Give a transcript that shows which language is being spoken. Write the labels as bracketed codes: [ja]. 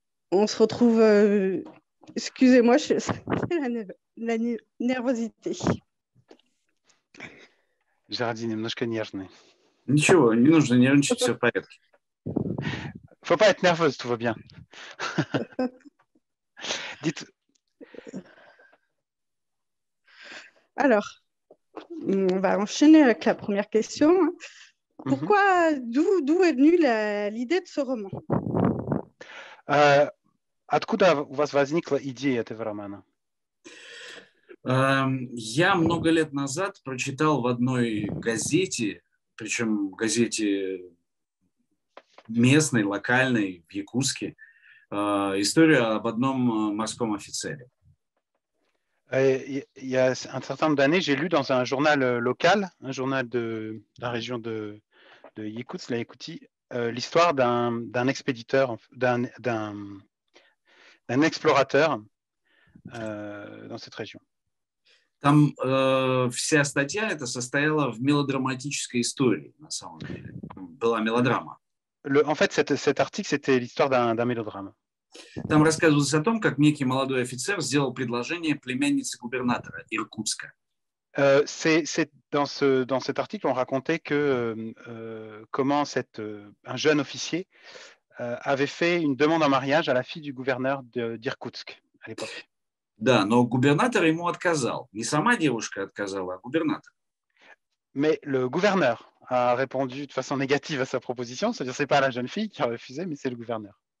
[fr] on se retrouve... excusez-moi, c'est la nervosité. [ru] Géraldine, немножко нервный. Ничего, не нужно нервничать, все в порядке. [fr] Faut pas être nerveuse, tout va bien. Dites. Alors, on va enchaîner avec la première question. Pourquoi, d'où est venue l'idée de ce roman? [ru] Откуда у вас возникла идея этого романа? Я много лет назад прочитал в одной газете, причем газете местной, локальной, в Якутске, историю об одном морском офицере. [fr] Il y a un certain nombre d'années, j'ai lu dans un journal local, un journal de la région de Yakoutsk, la Yakoutie, l'histoire d'un expéditeur, d'un explorateur dans cette région. [ru] Там вся статья эта состояла в мелодраматической истории, на самом деле. Была мелодрама. [fr] En fait, cet article, c'était l'histoire d'un mélodrame. [ru] Там рассказывалось о том, как некий молодой офицер сделал предложение племяннице губернатора Иркутска. [fr] Dans cet article, on racontait que comment un jeune officier avait fait une demande en mariage à la fille du gouverneur d'Irkoutsk à l'époque. [ru] Да, но губернатор ему отказал. Не сама девушка отказала, а губернатор. [fr] Mais le gouverneur a répondu de façon négative à sa proposition, c'est-à-dire c'est pas la jeune fille qui a refusé, mais c'est le gouverneur.